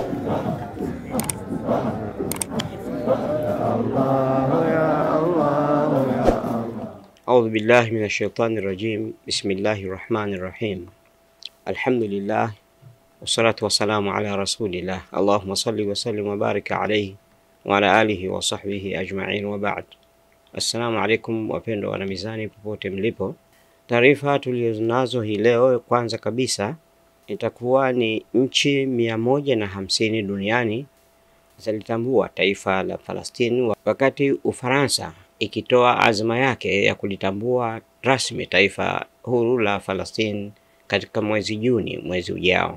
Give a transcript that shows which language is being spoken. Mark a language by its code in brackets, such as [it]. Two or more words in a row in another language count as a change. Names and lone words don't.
[ar] أعوذ بالله من الشيطان الرجيم. بسم الله الرحمن الرحيم. الحمد لله والصلاة والسلام على رسول الله. اللهم صل وسلم وبارك عليه وعلى آله وصحبه أجمعين وبعد. السلام عليكم [sw] wapendwa wana Mizani popote mlipo. Taarifa tulizonazo hii leo, kwanza kabisa itakuwa ni nchi 150 duniani zilitambua taifa la Palestina, wakati Ufaransa ikitoa azma yake ya kulitambua rasmi taifa huru la Palestina katika mwezi Juni, mwezi ujao.